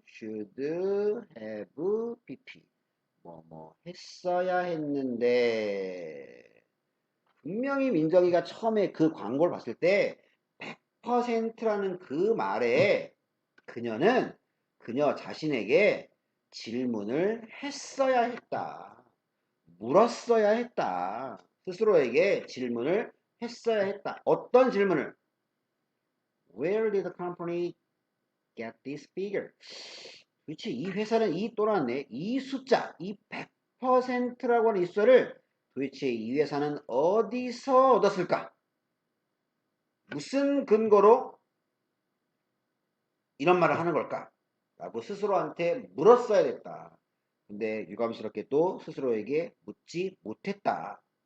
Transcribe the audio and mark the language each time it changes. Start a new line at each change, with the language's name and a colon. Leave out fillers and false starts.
English: should have pp
Korean: 뭐 했어야 했는데 분명히 민정이가 처음에 그 광고를 봤을 때 100%라는 그 말에 그녀는 그녀 자신에게 질문을 했어야 했다. 물었어야 했다. 스스로에게 질문을 했어야 했다. 어떤 질문을?
English: Where did the company get this figure?
Korean: 그렇지. 이 회사는 이 또놨네. 이 숫자, 이 100%라고 하는 이 숫자를 도대체 이 회사는 어디서 얻었을까? 무슨 근거로 이런 말을 하는 걸까? 라고 스스로한테 물었어야 됐다. 근데 유감스럽게 또 스스로에게 묻지 못했다.